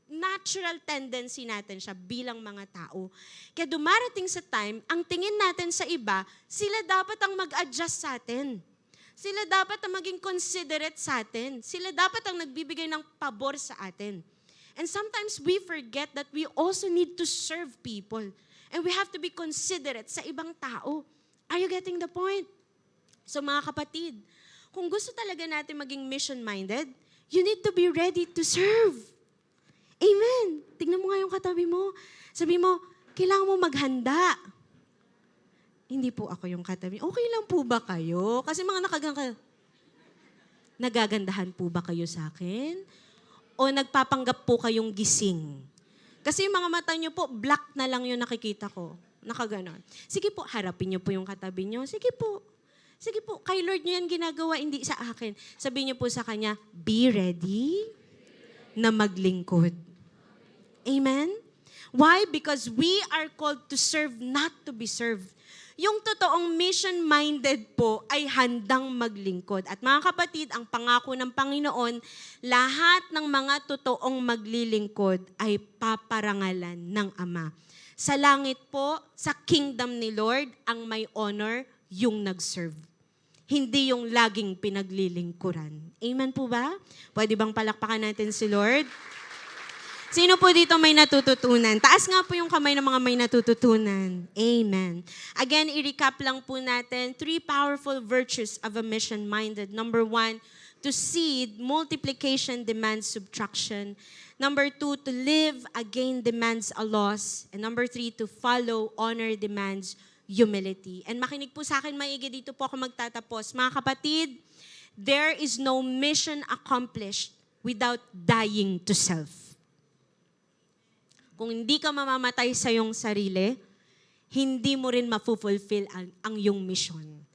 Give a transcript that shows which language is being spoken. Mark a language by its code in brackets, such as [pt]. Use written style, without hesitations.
[en] Natural tendency [tl] natin siya bilang mga tao. Kaya dumarating sa time, ang tingin natin sa iba, sila dapat ang mag-adjust sa atin. Sila dapat ang maging considerate sa atin. Sila dapat ang nagbibigay ng pabor sa atin. [en] And sometimes we forget that we also need to serve people. And we have to be considerate [tl] sa ibang tao. [en] Are you getting the point? So [tl] mga kapatid, kung gusto talaga natin maging [en] mission-minded, you need to be ready to serve. Amen. [tl] Tingnan mo nga yung katabi mo. Sabi mo, kailangan mo maghanda. Hindi po ako yung katabi. Okay lang po ba kayo? Kasi mga nagagandahan po ba kayo sa akin? O nagpapanggap po kayong gising? Kasi yung mga mata nyo po, black na lang yung nakikita ko. Nakaganon. Sige po, harapin nyo po yung katabi nyo. Sige po. Sige po, kay Lord nyo yan ginagawa, hindi sa akin. Sabihin nyo po sa Kanya, [en] be ready [tl] na maglingkod. [en] Amen? Why? Because we are called to serve, not to be served. [tl] Yung totoong mission-minded po ay handang maglingkod. At mga kapatid, ang pangako ng Panginoon, lahat ng mga totoong maglilingkod ay paparangalan ng Ama. Sa langit po, sa kingdom ni Lord, ang may honor, yung nag-serve. Hindi yung laging pinaglilingkuran. Amen po ba? Pwede bang palakpakan natin si Lord? Sino po dito may natututunan? Taas nga po yung kamay ng mga may natututunan. [en] Amen. Again, [tl] i-recap lang po natin [en] 3 powerful virtues of a mission-minded. Number 1, to seed, multiplication demands subtraction. Number 2, to live again demands a loss. And number 3, to follow, honor demands humility. [tl] And makinig po sa akin maigi, dito po ako magtatapos. Mga kapatid, [en] there is no mission accomplished without dying to self. [tl] Kung hindi ka mamamatay sa iyong sarili, hindi mo rin mafulfill ang iyong mission.